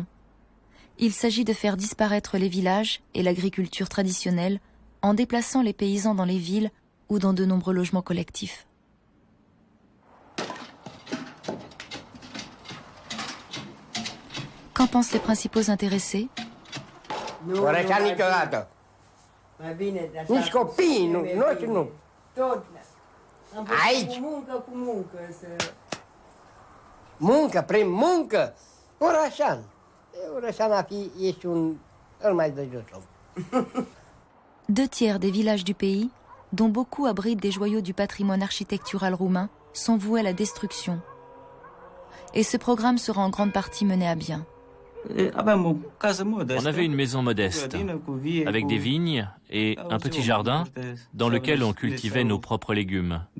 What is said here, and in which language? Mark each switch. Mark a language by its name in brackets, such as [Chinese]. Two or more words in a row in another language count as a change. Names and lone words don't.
[French] Il s'agit de faire disparaître les villages et l'agriculture traditionnelle en déplaçant les paysans dans les villes ou dans de nombreux logements collectifs. Qu'en pensent les principaux intéressés? [Romanian] Nici copiii, noi nu. Aici. Muncă, prin muncă. Orășan. Orășan a fi, ești îl mai de jos om. [French] 2/3 des villages du pays, dont beaucoup abritent des joyaux du patrimoine architectural roumain, sont voués à la destruction. Et ce programme sera en grande partie mené à bien. On avait une maison modeste, avec des vignes et un petit jardin dans lequel on cultivait nos propres légumes.